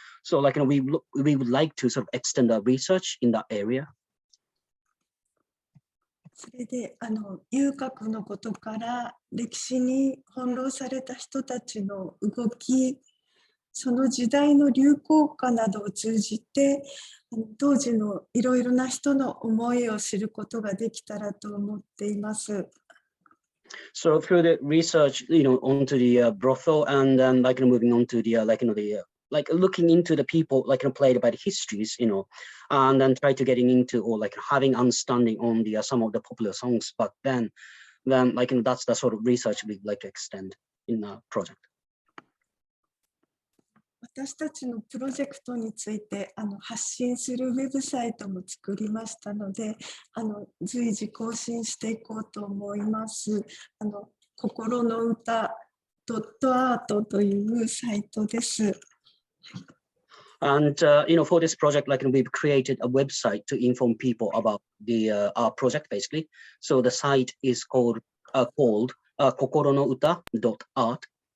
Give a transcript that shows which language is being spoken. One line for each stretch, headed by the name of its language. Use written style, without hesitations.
English: So we would like to sort of extend our research in that area.
Japanese: それで遊郭のことから歴史に翻弄された人たちの動き、その時代の流行歌などを通じて当時のいろいろな人の思いを知ることができたらと思っています。
English: So through the research, onto the brothel, and then moving on to the looking into the people played by the histories, and then try to getting into or having understanding on the some of the popular songs. But then that's the sort of research we'd like to extend in the project.
Japanese: 私たちのプロジェクトについて発信するウェブサイトも作りましたので、随時更新していこうと思います。心の歌.art というサイトです。
English: And for this project, we've created a website to inform people about our project, basically. So the site is called kokoro-no-uta.art.